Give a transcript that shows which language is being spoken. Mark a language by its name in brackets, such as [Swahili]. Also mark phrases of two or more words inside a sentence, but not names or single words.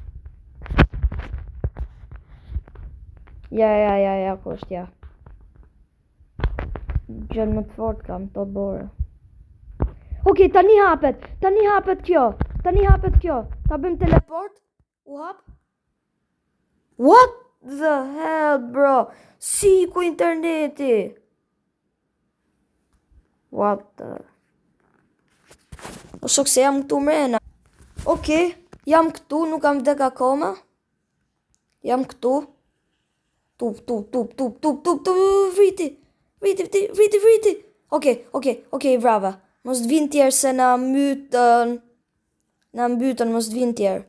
[Albanian] Ja, ku është ja. Gjën më të fort kam të borë. Okej, tani hapet kjo. Ta bëjmë teleport. U hap. [English] What the hell, bro? [Albanian] Si ku interneti? [English] What the... [Albanian] O shok se jam këtu mrena. Okej, jam këtu, nuk kam vdek akoma. Jam këtu. Tup, vriti. Okej, brava. Mos të vinë tjerë se na mbytën, mos të vinë tjerë.